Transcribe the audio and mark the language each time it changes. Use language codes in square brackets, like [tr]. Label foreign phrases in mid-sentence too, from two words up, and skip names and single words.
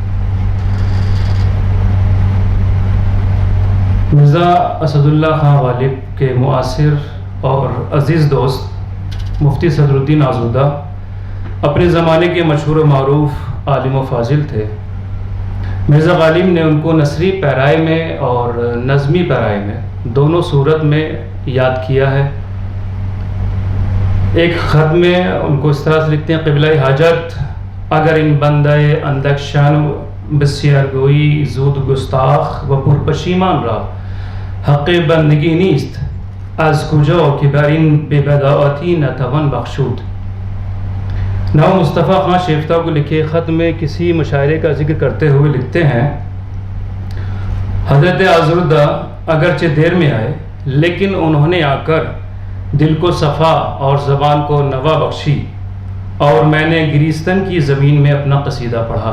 [ur] مرزا اسد اللہ خان غالب کے معاصر اور عزیز دوست مفتی صدر الدین آزردہ اپنے زمانے کے مشہور و معروف عالم و فاضل تھے۔ مرزا غالب نے ان کو نثری پیرائے میں اور نظمی پیرائے میں دونوں صورت میں یاد کیا ہے۔ ایک خط میں ان کو اس طرح سے لکھتے ہیں: [fa] قبلہ حاجت اگر ان بندہ اندکشان بسیار گوئی زود گستاخ و پرپشیمان را حق بندگی نیست، از کجا که بر این بے بداعتی نتوان بخشود۔ [ur] نواب مصطفیٰ خان شیفتہ کو لکھے خط میں کسی مشاعرے کا ذکر کرتے ہوئے لکھتے ہیں: حضرت آزردہ اگرچہ دیر میں آئے لیکن انہوں نے آ کر دل کو صفا اور زبان کو نوا بخشی، اور میں نے گریستن کی زمین میں اپنا قصیدہ پڑھا۔